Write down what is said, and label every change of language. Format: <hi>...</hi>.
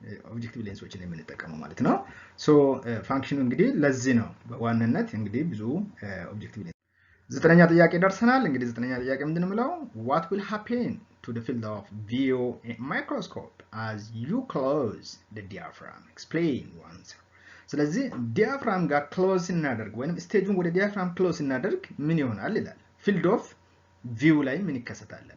<am>ኦብጀክቲቭ ሌንሶችን የምንጠቀመው ማለት ነው። ሶ ፋንክሽኑ እንግዲህ ለዚህ ነው በዋናነት እንግዲህ ብዙ ኦብጀክቲቭ ሌንስ። ዘጠነኛ ጥያቄ ደርሰናል። እንግዲህ ዘጠነኛ ጥያቄ ምንድነው?</am> <en>what will happen to the field of view in microscope as you close the diaphragm? Explain answer.</en> <am>ስለዚህ ዲያፍራም ጋር ክሎዝ እናደርግ ወይንም ስቴጁን ወደ ዲያፍራም ክሎዝ እናደርግ ምን ይሆናል ይላል። ፊልድ ኦፍ ቪው ላይ ምን ይከሰታል?</am>